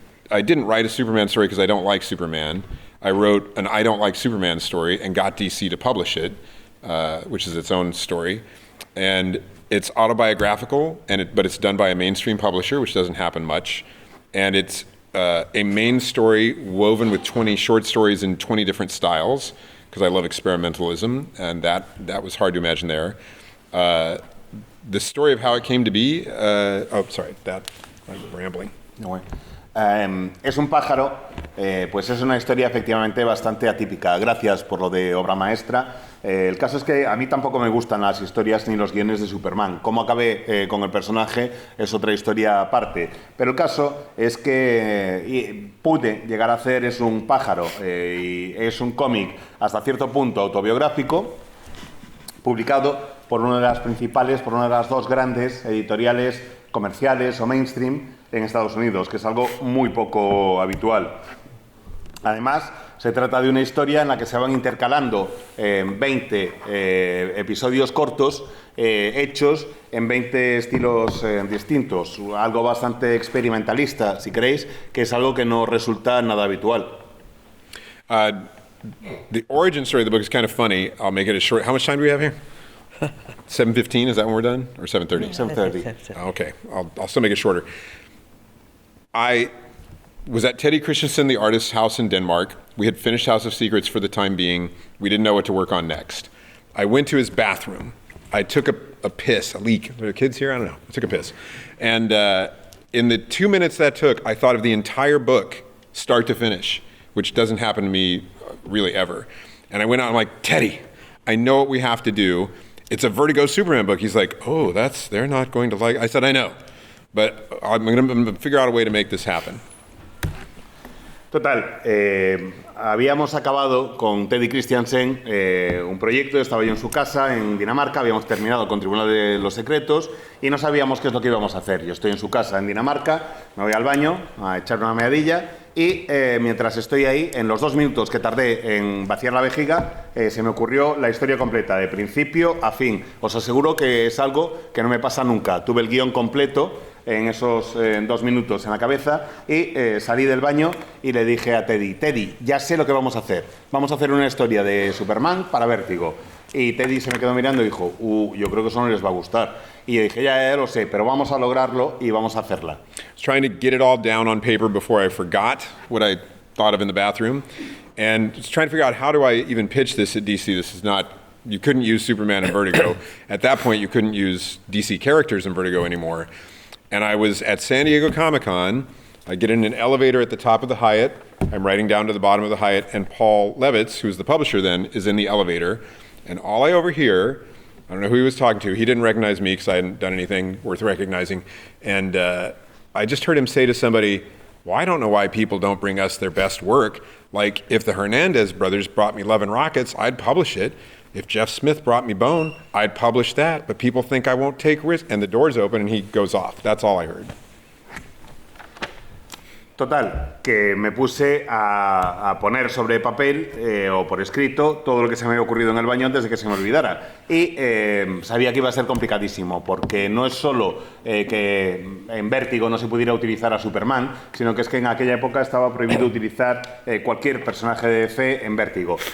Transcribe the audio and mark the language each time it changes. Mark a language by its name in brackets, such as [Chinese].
[English] I didn't write a Superman story because I don't like Superman. I wrote an I don't like Superman story and got DC to publish it, which is its own story, and it's autobiographical, but it's done by a mainstream publisher, which doesn't happen much, and it's a main story woven with 20 short stories in 20 different styles because I love experimentalism, and that was hard to imagine there. The story of how it came to be, I'm rambling. [Spanish] Es un pájaro pues es una historia efectivamente bastante atípica. Gracias por lo de obra maestra. El caso es que a mí tampoco me gustan las historias ni los guiones de Superman. Cómo acabé con el personaje es otra historia aparte. Pero el caso es que pude llegar a hacer Es un pájaro y es un cómic hasta cierto punto autobiográfico, publicado por una de las principales, por una de las dos grandes editoriales comerciales o mainstream en Estados Unidos, que es algo muy poco habitual. Además, se trata de una historia en la que se van intercalando 20 episodios cortos hechos en 20 estilos distintos. Algo bastante experimentalista, si queréis, que es algo que no resulta nada habitual. [English] The origin story of the book is kind of funny. I'll make it as short. How much time do we have here? 7:15, is that when we're done? Or 7:30? 7:30. Okay, I'll still make it shorter. I was at Teddy Christensen, the artist's house in Denmark. We had finished House of Secrets for the time being. We didn't know what to work on next. I went to his bathroom. I took a piss, a leak. Are there kids here? I don't know. I took a piss. And in the 2 minutes that took, I thought of the entire book, start to finish, which doesn't happen to me really ever. And I went out and I'm like, Teddy, I know what we have to do. It's a Vertigo Superman book. He's like, oh, they're not going to like it. I said, I know, but I'm going to figure out a way to make this happen. [Spanish] Total, habíamos acabado con Teddy Christiansen un proyecto, estaba yo en su casa en Dinamarca, habíamos terminado con Tribunal de los Secretos y no sabíamos qué es lo que íbamos a hacer. Yo estoy en su casa en Dinamarca, me voy al baño a echar una meadilla y mientras estoy ahí, en los 2 minutos que tardé en vaciar la vejiga, se me ocurrió la historia completa, de principio a fin. Os aseguro que es algo que no me pasa nunca. Tuve el guión completo en esos 2 minutos en la cabeza y salí del baño y le dije a Teddy, Teddy, ya sé lo que vamos a hacer. Vamos a hacer una historia de Superman para Vértigo. Y Teddy se me quedó mirando y dijo, yo creo que eso no les va a gustar. Y yo dije, ya lo sé, pero vamos a lograrlo y vamos a hacerla. [English] I was trying to get it all down on paper before I forgot what I thought of in the bathroom. And just trying to figure out, how do I even pitch this at DC? This is not, you couldn't use Superman in Vertigo. At that point, you couldn't use DC characters in Vertigo anymore. And I was at San Diego Comic-Con. I get in an elevator at the top of the Hyatt. I'm riding down to the bottom of the Hyatt, and Paul Levitz, who's the publisher then, is in the elevator. And all I overhear, I don't know who he was talking to. He didn't recognize me because I hadn't done anything worth recognizing. And I just heard him say to somebody, well, I don't know why people don't bring us their best work. Like, if the Hernandez brothers brought me Love and Rockets, I'd publish it. If Jeff Smith brought me Bone, I'd publish that. But people think I won't take risks. And the door's open and he goes off. That's all I heard. [Spanish] Total, que me puse a poner sobre papel o por escrito todo lo que se me había ocurrido en el baño antes de que se me olvidara. Y sabía que iba a ser complicadísimo, porque no es solo que en Vértigo no se pudiera utilizar a Superman, sino que es que en aquella época estaba prohibido utilizar cualquier personaje de DC en Vértigo.